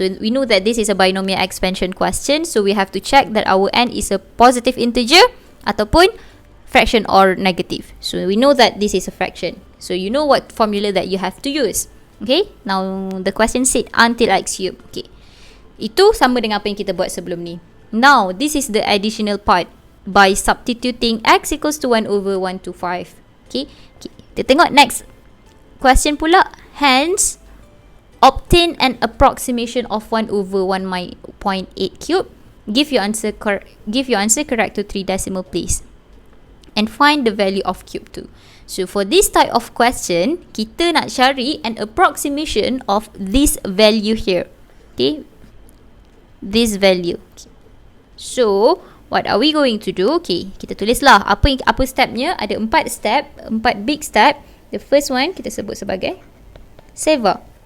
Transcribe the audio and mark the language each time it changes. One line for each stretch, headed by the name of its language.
English: So we know that this is a binomial expansion question. So we have to check that our n is a positive integer ataupun fraction or negative. So we know that this is a fraction. So you know what formula that you have to use. Okay, now the question said until x cube.
Malay: Okay, itu sama dengan apa yang kita buat sebelum ni.
English: Now this is the additional part by substituting x equals to 1 over 1 to 5.
Malay: Okay, kita tengok
English: next question
Malay: pula.
English: Hence, obtain an approximation of 1 over 1.8 cube. Give your answer correct to 3 decimal place. And find the value of cube 2. So for this type of question,
Malay: kita nak cari
English: an approximation of this value here. Okay, this value. So what are we going to do?
Malay: Okay, kita tulislah apa stepnya. Ada 4 step, 4 big step.
English: The first one
Malay: kita sebut sebagai
English: saver.